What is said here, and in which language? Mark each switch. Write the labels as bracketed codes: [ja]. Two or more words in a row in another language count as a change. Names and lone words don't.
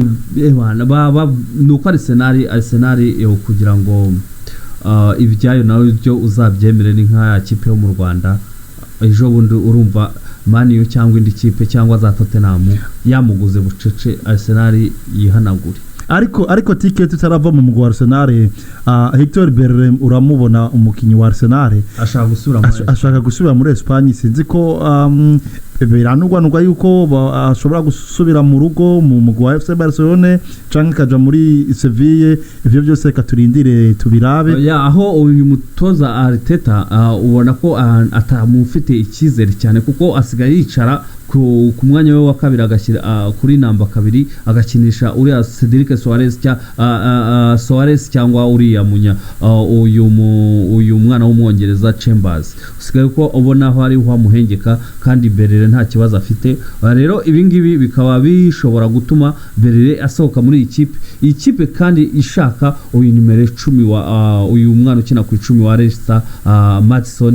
[rw] nuko Arsenal yo kugira ngo ibyayo nawe byo uzabyemere ni nka kipe yo mu Rwanda ejo bundi urumva Man U cyangwa indi kipe cyangwa za Tottenham yamuguze bucece Arsenal yihanagure [rn] ariko ticket tutarava mu mugwa Arsenal Hector Bellerin uramubona umukinyi wa Arsenal ashaka gusubira muri Espagne sinzi ko biranugwanugwa yuko ashobora gusubira mu rugo mu mugwa FC Barcelona canke kaja muri Sevilla ivyo byose katurindire tubirabe [rw] aho uyu mutoza Arteta ubona ko atamufite ikizere cyane kuko asigaye yicara ku mwanya we wa kabiri agashyira kuri namba 2 agakinisha uriya Cedric Suarez cyangwa uriya uyu mwana w'umwongereza Chambers usigaye ko ubona aho ari ho muhengeka kandi Bellerin nta kibazo afite rero ibingibi bikaba bishobora gutuma Bellerin asohoka muri ikipe kandi ishaka uyu numero 10 wa uyu mwana ukina ku 10 wa Leicester Maddison